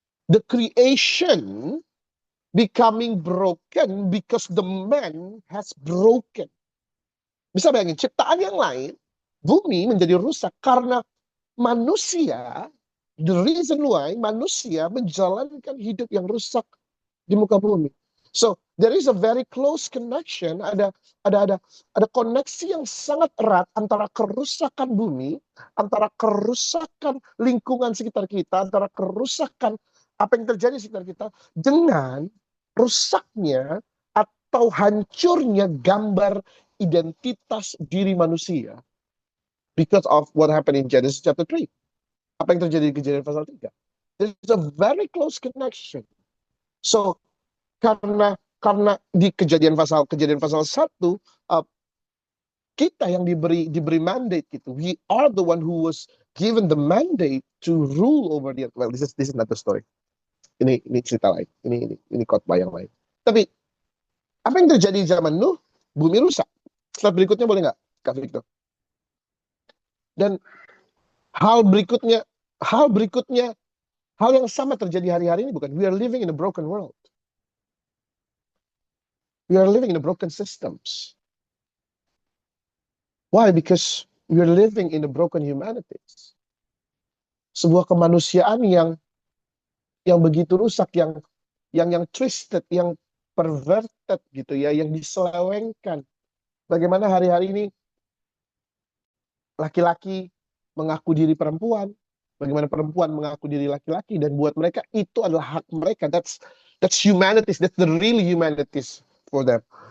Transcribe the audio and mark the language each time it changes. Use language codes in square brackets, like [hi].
[en] The creation becoming broken because the man has broken. [id] Bisa bayangin, ciptaan yang lain, bumi menjadi rusak karena manusia. [en] The reason why [id] manusia menjalankan hidup yang rusak di muka bumi. [en] So there is a very close connection. [id] Ada koneksi yang sangat erat antara kerusakan bumi, antara kerusakan lingkungan sekitar kita, antara kerusakan apa yang terjadi di sekitar kita dengan rusaknya atau hancurnya gambar identitas diri manusia. [en] Because of what happened in Genesis chapter 3. [id] Apa yang terjadi di Kejadian pasal 3. [en] There's a very close connection. [id] So, karena di Kejadian pasal 1, kita yang diberi mandate gitu. [en] We are the one who was given the mandate to rule over the earth. Well, this is not the story. [id] Ini cerita lain. Ini khotbah yang lain. Tapi apa yang terjadi di zaman Nuh? Bumi rusak. Slide berikutnya boleh nggak, Kak Victor? Dan hal berikutnya, hal yang sama terjadi hari-hari ini bukan? [en] We are living in a broken world. We are living in a broken systems. Why? Because we are living in a broken humanities. [id] Sebuah kemanusiaan yang begitu rusak, yang [en] twisted, [id] yang [en] perverted [id] gitu ya, yang diselewengkan. Bagaimana hari-hari ini laki-laki mengaku diri perempuan, bagaimana perempuan mengaku diri laki-laki, dan buat mereka itu adalah hak mereka. [en] That's humanities, that's the real humanities for them.